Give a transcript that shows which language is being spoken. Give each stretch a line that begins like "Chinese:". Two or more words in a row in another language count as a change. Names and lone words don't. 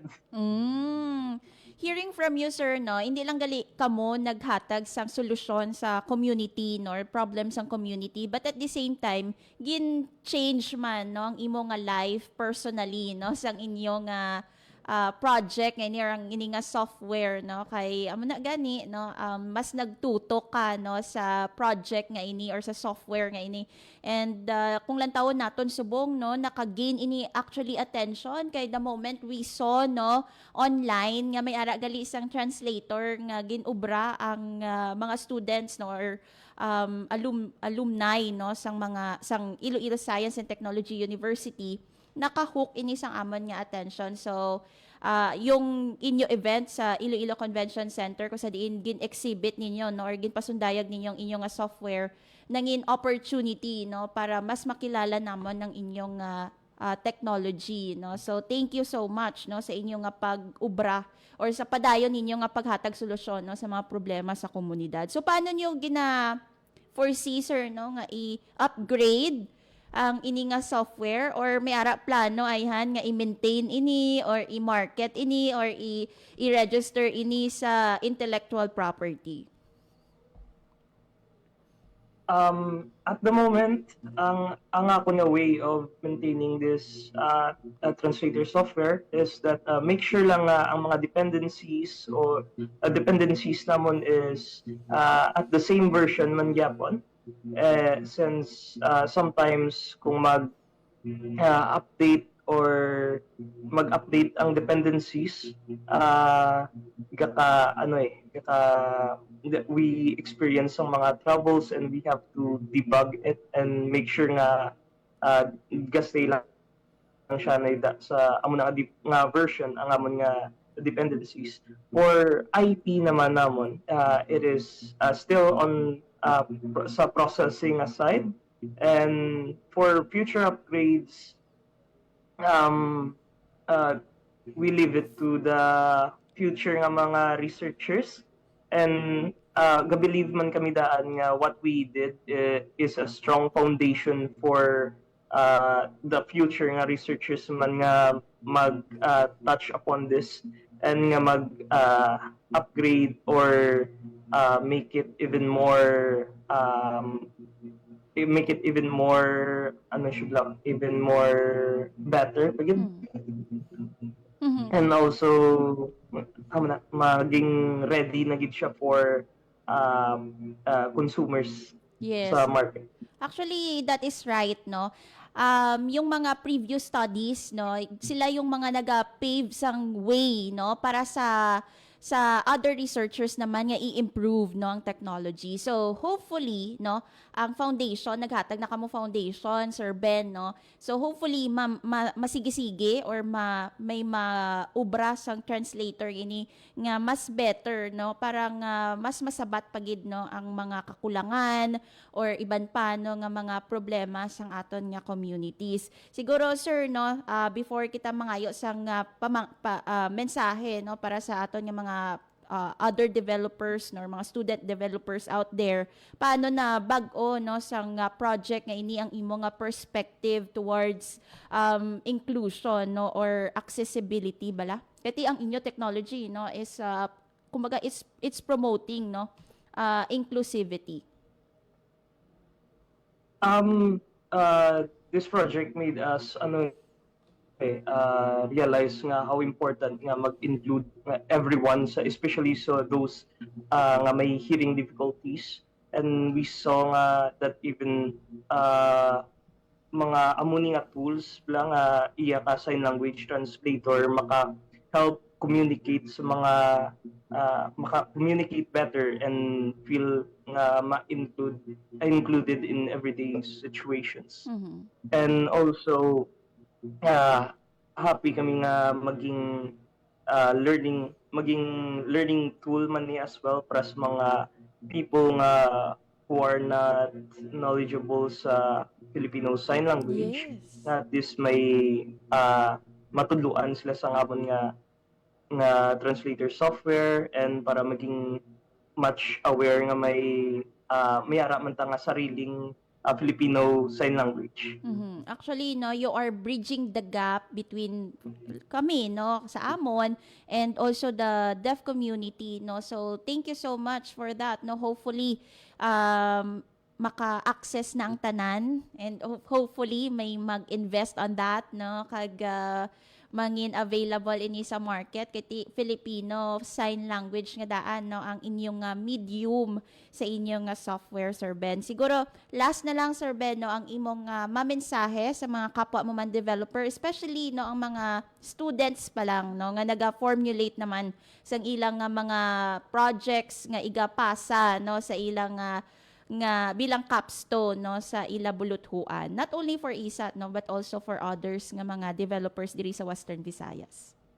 English: Hearing from you,
Hiligaynon: sir, no, hindi lang gali kamo naghatag sang solusyon sa community, no, or problems sa community,
English: but at the same time
Hiligaynon: gin change man, no, ang imo nga
English: life personally,
Hiligaynon: no, sang inyo nga project nga ini nga software, no, kay amo na gani, no, mas nagtutok ka, no, sa project nga ini or sa software nga ini, and kung lantawon naton subong, no,
English: naka-gain ini actually attention kay the moment we saw,
Hiligaynon: no, online nga may ara gali isang translator nga ginubra ang mga students, no, or alumni, no, sang Iloilo Science and Technology University, naka-hook ini sang amon nga attention. So yung inyo event sa Iloilo Convention Center kung sa diin gin-exhibit ninyo, no, or ginpasundayag ninyong inyo nga software, nangin opportunity, no, para mas makilala namon ng inyong technology, no.
English: So thank you so much,
Hiligaynon: no, sa inyo nga pag-ubra or sa padayon ninyo nga paghatag solusyon, no, sa mga problema sa komunidad. So paano niyo foresee, sir, no, nga i-upgrade ang ini nga software, or may ara plano ayhan nga i-maintain ini or i-market ini or i-register ini sa intellectual property?
English: At the moment,
Hiligaynon: ang ako na
English: way of maintaining this translator software is that make sure
Hiligaynon: lang ang mga
English: dependencies or dependencies namon is at the same version
Hiligaynon: man gyapon.
English: Since sometimes kung mag-update or mag-update ang dependencies, we experience some mga troubles, and we have to debug it and make sure
Hiligaynon: nga gastay lang siya na sa amon nga version ang amon nga dependencies.
English: For IP
Hiligaynon: naman namon,
English: it is still on sa processing aside, and for future upgrades, we leave it to the future
Hiligaynon: nga mga
English: researchers, and gabilieve
Hiligaynon: man kami daan nga
English: what we did is a strong foundation for the future nga researchers
Hiligaynon: man nga mag
English: touch upon this, and nga mag upgrade or make it even more even more better again. And also maging ready
Hiligaynon: na gid siya
English: for consumers sa market. Actually, that is right, no.
Hiligaynon: Yung mga previous studies, no, sila yung mga naga-pave sang way, no, para sa other researchers naman nga i-improve, no, ang technology. So hopefully, no, ang foundation naghatag na kamo foundation, Sir Ben, no. So hopefully masigi-sige or may maubra sang translator ini nga mas better, no, parang mas masabat pagid, no, ang mga kakulangan or iban pa, no, nga mga problema sang aton nga communities. Siguro, sir, no, before kita mangayo sang mensahe, no, para sa aton nga mga
English: other developers,
Hiligaynon: no, mga
English: student developers out there,
Hiligaynon: paano na bag-o, no, sang project nga ini ang imo nga perspective towards inclusion, no, or accessibility bala? Kati ang inyo technology, no, is kumbaga
English: it's promoting,
Hiligaynon: no, inclusivity.
English: This project made us realize nga how important nga mag-include nga everyone, especially so those nga may hearing difficulties. And we saw nga that even
Hiligaynon: mga amuni nga
English: tools lang iya ka sign language translator maka-help communicate sa mga maka-communicate better and feel nga included in everyday situations. And also happy
Hiligaynon: kami nga maging
English: learning tool man ni as well
Hiligaynon: para sa mga
English: people nga who are not knowledgeable sa Filipino Sign Language.
Hiligaynon: Na at least may matuluan sila sa ngapon nga translator software and para maging
English: much aware
Hiligaynon: nga may ara man ta nga sariling Filipino Sign Language.
English: Actually, no, you are bridging the gap between kami, no, sa Amon and also the deaf community, no. So, thank you so much for that, no. Hopefully,
Hiligaynon: maka-access na ang tanan and hopefully may mag-invest on that, no, kag mangin available ini sa market kay Filipino Sign Language nga daan, no, ang inyong medium sa inyong software, Sir Ben. Siguro last na lang, Sir Ben, no, ang imong mamensahe sa mga kapwa mo man developer, especially no ang mga students pa lang, no, nga naga-formulate naman sa ilang mga projects nga igapasa, no, sa ilang nga bilang capstone, no, sa ila buluthuan,
English: not only for ISAT, no, but also for others
Hiligaynon: nga mga
English: developers
Hiligaynon: diri sa
English: Western Visayas.